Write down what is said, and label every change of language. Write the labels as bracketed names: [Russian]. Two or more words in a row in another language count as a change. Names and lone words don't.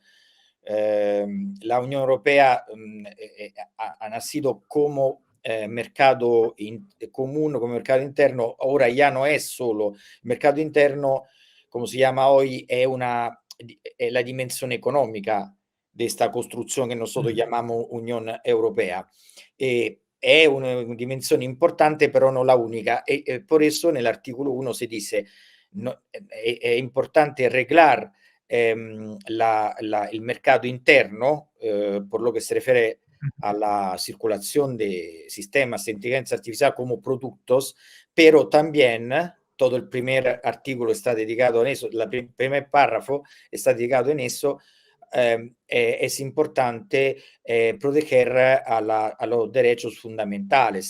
[Spanish] La Unión Europea ha nacido como mercado común, como mercado interno. Ahora ya no es solo mercado interno, como se llama hoy, es la dimensión económica de esta construcción que nosotros llamamos Unión Europea. [Italian] Es una dimensione importante, però non la unica. [Spanish] Por eso [Italian] nell'articolo 1 si dice, no, è importante reglar il mercato interno, [Spanish] por lo que se refiere a la circulación de sistemas de inteligencia artificial como productos, pero también todo el primer artículo está dedicado en eso, el primer párrafo está dedicado en eso. Es importante proteger a los derechos fundamentales.